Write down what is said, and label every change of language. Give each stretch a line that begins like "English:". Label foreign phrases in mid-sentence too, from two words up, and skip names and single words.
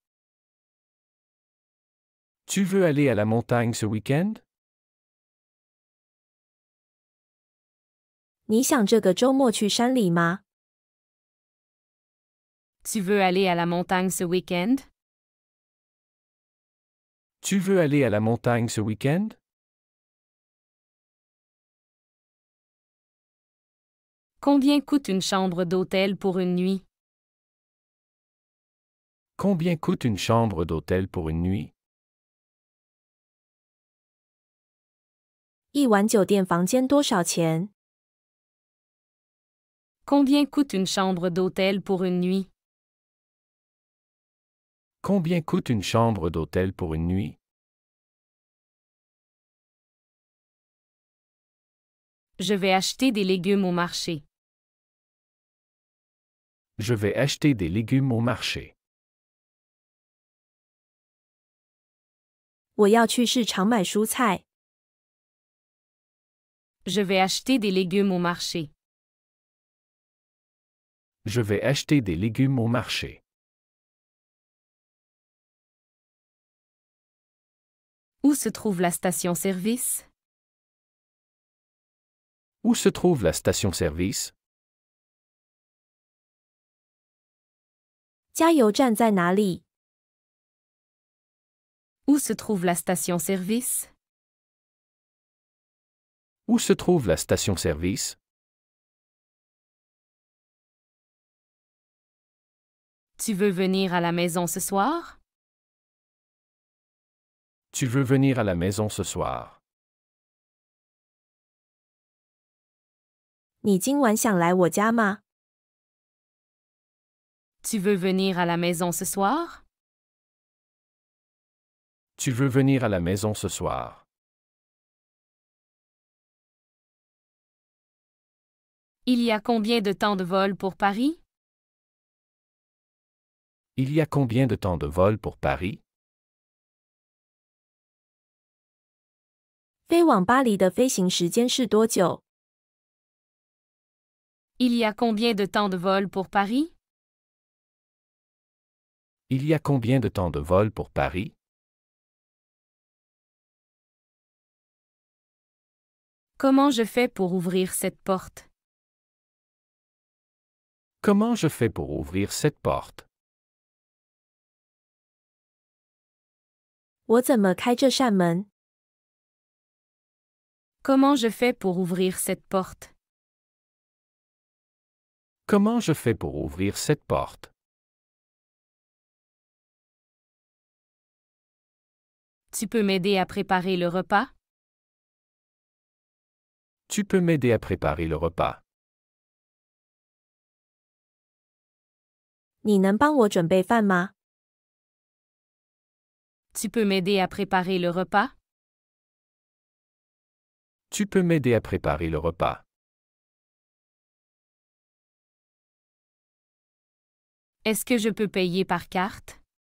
French: Tu veux aller à la montagne ce week-end?
Chinese: 你想这个周末去山里吗？
French: Tu veux aller à la montagne ce week-end? Tu veux aller à la montagne ce week-end? Combien coûte une chambre d'hôtel pour une nuit? Combien coûte une chambre d'hôtel pour une nuit?
Chinese: 一晚酒店房间多少钱？
French: Combien coûte une chambre d'hôtel pour une nuit? Combien coûte une chambre d'hôtel pour une nuit? Je vais acheter des légumes au marché. Je vais acheter des légumes au marché.
Chinese: 我要去市场买蔬菜。
French: Je vais acheter des légumes au marché. Je vais acheter des légumes au marché. Où se trouve la station-service? Où se trouve la station-service?
Chinese: 加油站在哪里？
French: Où se trouve la station-service? Où se trouve la station-service? Tu veux venir à la maison ce soir? Tu veux venir à la maison ce soir?
Chinese: 你今晚想来我家吗？
French: Tu veux venir à la maison ce soir? Tu veux venir à la maison ce soir? Il y a combien de temps de vol pour Paris? Il y a combien de temps de vol pour Paris?
Chinese: 飞往巴黎的飞行时间是多久？
French: Il y a combien de temps de vol pour Paris? Il y a combien de temps de vol pour Paris? Comment je fais pour ouvrir cette porte? Comment je fais pour ouvrir cette porte?
Chinese: 我怎么开这扇门？
French: Comment je fais pour ouvrir cette porte? Comment je fais pour ouvrir cette porte? Tu peux m'aider à préparer le repas? Tu peux m'aider à préparer le repas.
Chinese: 你能帮我准备饭吗？
French: Tu peux m'aider à préparer le repas? Tu peux m'aider à préparer le repas. Est-ce que je peux payer par carte?